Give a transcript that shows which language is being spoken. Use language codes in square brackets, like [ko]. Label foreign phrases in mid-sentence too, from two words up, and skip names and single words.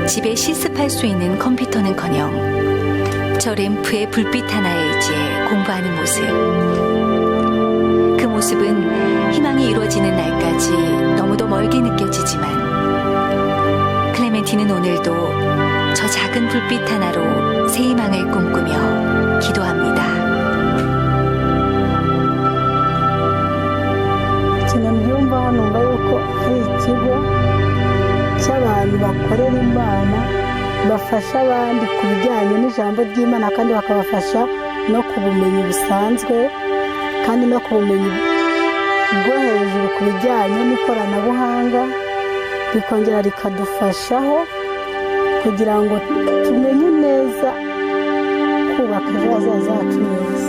[ko] 집에 실습할 수 있는 컴퓨터는커녕 저 램프의 불빛 하나에 의지해 공부하는 모습. 그 모습은 희망이 이루어지는 날까지 너무도 멀게 느껴지지만 클레멘틴은 오늘도 저 작은 불빛 하나로 새 희망을 꿈꾸며 기도합니다. [rw] numva numva yuko ari ikigo cy'abantu bakorera Imana bafasha abandi ku bijyanye n'ijambo ry'Imana kandi bakabafasha no ku bumenyi busanzwe kandi no ku bumenyi bwo hejuru ku bijyanye n'ikoranabuhanga rikongera rikadufashaho kugira ngo tumenye neza kubaka ejo hazaza hacu neza.